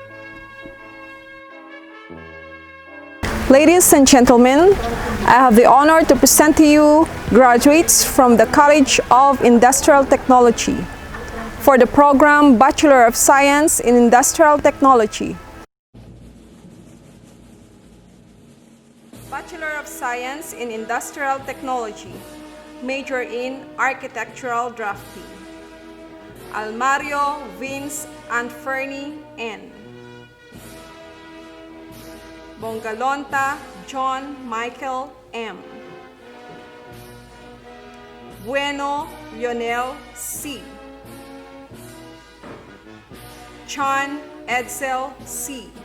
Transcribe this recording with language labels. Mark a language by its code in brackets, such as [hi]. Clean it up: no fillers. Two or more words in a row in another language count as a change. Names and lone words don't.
[en] Ladies and gentlemen, I have the honor to present to you graduates from the College of Industrial Technology for the program Bachelor of Science in Industrial Technology. Bachelor of Science in Industrial Technology, major in Architectural Drafting. Almario Vince and Fernie N. Bongalonta John Michael M. Bueno Lionel C. Chan Edsel C.